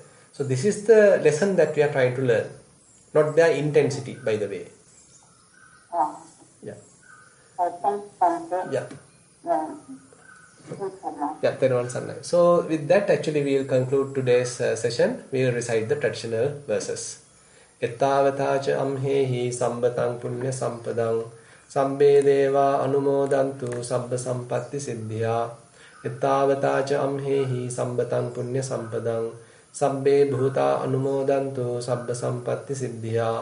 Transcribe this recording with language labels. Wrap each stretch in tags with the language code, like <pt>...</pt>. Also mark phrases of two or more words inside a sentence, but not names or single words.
<en>So this is the lesson that we are trying to learn, not their intensity, by the way. So with that, actually we will conclude today's session. We will recite the traditional verses.</en> <pi>Ettavatacha amhehi sambatang punya sampadang sabbe deva anumodantu sabba sampatti siddhya. Ettavatacha amhehi sambatang punya sampadang sabbe bhuta anumodantu sabba sampatti siddhya.</pi>